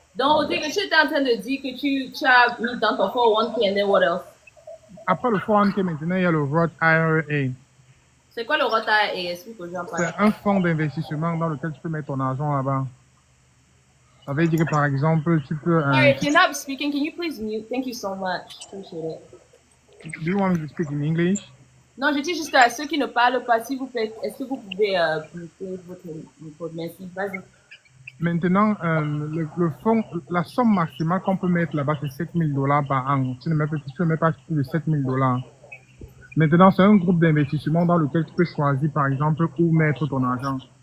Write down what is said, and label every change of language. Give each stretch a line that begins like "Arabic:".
French: Donc, Rodrigue, tu étais en train de dire que tu as mis dans ton 401k,
English: and then what else?
French: Après le 401k, maintenant, il y a le Roth IRA. C'est quoi le Roth IRA? Explique aux gens. C'est un fonds d'investissement dans lequel tu peux mettre ton argent là-bas. Ça veut dire que, par exemple, tu peux...
English: Sorry, if you're not speaking, can you please mute? Thank you so much. Appreciate it. Do you want me to speak in English?
French: Non, je dis juste à ceux qui ne parlent pas, s'il vous plaît, est-ce que vous pouvez bloquer votre micro? Merci, vas-y. Maintenant, le fonds, la somme maximale qu'on peut mettre là-bas, c'est 7 000 $ par an. Tu ne mets pas plus de 7 000 $. Maintenant, c'est un groupe d'investissement dans lequel tu peux choisir, par exemple, où mettre ton argent.